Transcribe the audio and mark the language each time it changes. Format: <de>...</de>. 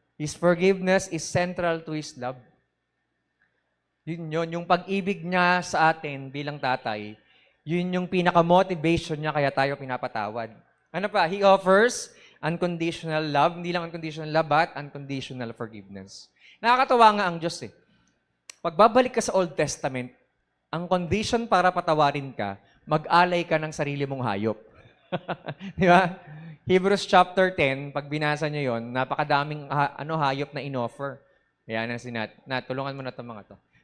<en>His forgiveness is central to His love.</en> <tl>Yun yun, yung pag-ibig niya sa atin bilang tatay, yun yung pinaka-motivation niya kaya tayo pinapatawad. Ano pa?</tl> <en>He offers unconditional love.</en> <tl>Hindi lang</tl> <en>unconditional love, but unconditional forgiveness.</en> <tl>Nakakatawa nga ang Diyos eh. Pagbabalik ka sa Old Testament, ang condition para patawarin ka, mag-alay ka ng sarili mong hayop. Di ba? Hebrews chapter 10, pag binasa nyo yun, napakadaming hayop na in-offer. Yan ang tulungan mo na itong mga to.</tl>